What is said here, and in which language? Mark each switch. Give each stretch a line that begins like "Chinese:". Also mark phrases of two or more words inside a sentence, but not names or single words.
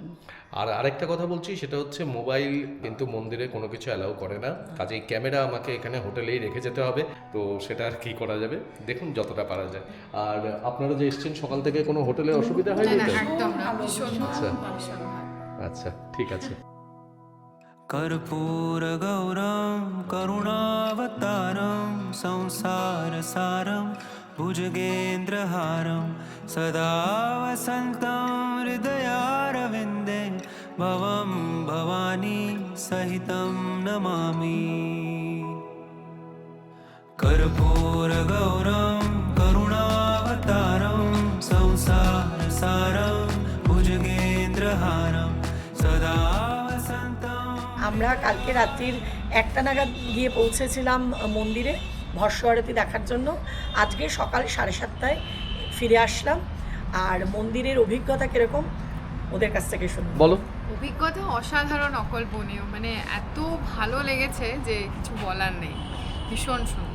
Bangla: আর আরেকটা কথা বলছি, সেটা হচ্ছে মোবাইল কিন্তু মন্দিরে কোনো কিছু অ্যালাউ করে না, কাজেই ক্যামেরা আমাকে এখানে হোটেলেই রেখে যেতে হবে। তো সেটা আর কি করা যাবে, দেখুন যতটা পারা যায়। আর আপনারা যে এসছেন সকাল থেকে কোনো হোটেলে অসুবিধা হয়নি তো? আচ্ছা, ঠিক আছে।
Sanskrit: कर्पूर गौरम करुणावतारम संसार सारम भुजगेन्द्रहारम सदा वसन्तं हृदयारविन्दे भवं भवानी सहितं नमामि। कर्पूर गौरम करुणावतारम संसार सारम भुजगेन्द्रहारम सदा
Bangla: আমরা কালকে রাত্রির 1টা নাগাদ গিয়ে পৌঁছেছিলাম মন্দিরে ভস্ম আরতি দেখার জন্য। আজকে সকাল 7:30টায় ফিরে আসলাম। আর মন্দিরের অভিজ্ঞতা কীরকম ওদের কাছ থেকে শুনুন। বলো। অভিজ্ঞতা অসাধারণ, অকল্পনীয়, মানে এত ভালো লেগেছে যে কিছু বলার নেই, ভীষণ সুন্দর।